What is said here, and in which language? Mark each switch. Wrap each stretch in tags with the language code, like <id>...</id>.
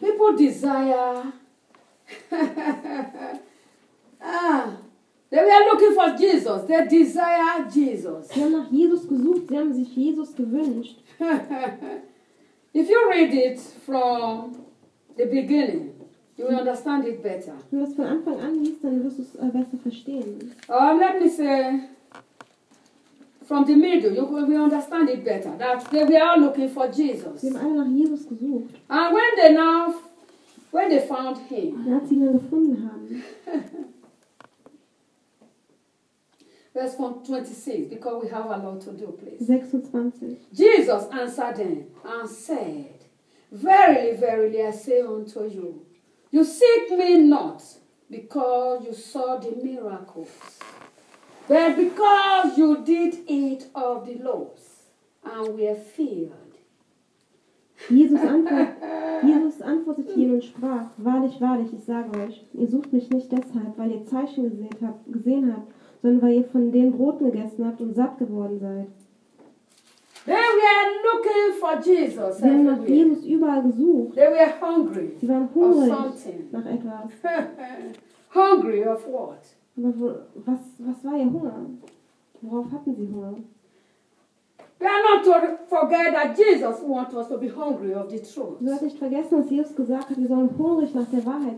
<en>People desire. They were looking for Jesus. They desire Jesus.</en> <de>Sie haben nach Jesus gesucht. Sie haben sich Jesus gewünscht.</de> <en>If you read it from the beginning, you will understand it better.</en> <de>Wenn du es von Anfang an liest, dann wirst du es besser verstehen.</de> <en>Let me say. From the middle, you will understand it better. That they were all looking for Jesus.</en> <de>Sie haben alle nach Jesus gesucht.</de> <en>And when they now, when they found him,</en> <de>als sie ihn gefunden haben.</de> <en>Verse 26, because we have a lot to do, please. 26. Jesus answered them and said, "Verily, verily, I say unto you, you seek me not because you saw the miracles, but because you did eat of the loaves and were filled."</en> <de>Jesus antwortete ihnen und sprach: "Wahrlich, wahrlich, ich sage euch, ihr sucht mich nicht deshalb, weil ihr Zeichen gesehen habt, sondern weil ihr von den Broten gegessen habt und satt geworden seid."</de> <en>They were looking for Jesus.</en> <de>Sie haben nach Jesus überall gesucht.</de> <en>They were hungry.</en> <de>Sie waren hungrig nach etwas.</de> <en>Hungry of what?</en> <de>Aber was war ihr Hunger? Worauf hatten sie Hunger?</de> <en>We are not to forget that Jesus wants us to be hungry of the truth.</en> <de>Du hast nicht vergessen, dass Jesus gesagt hat, wir sollen hungrig nach der Wahrheit sein.</de>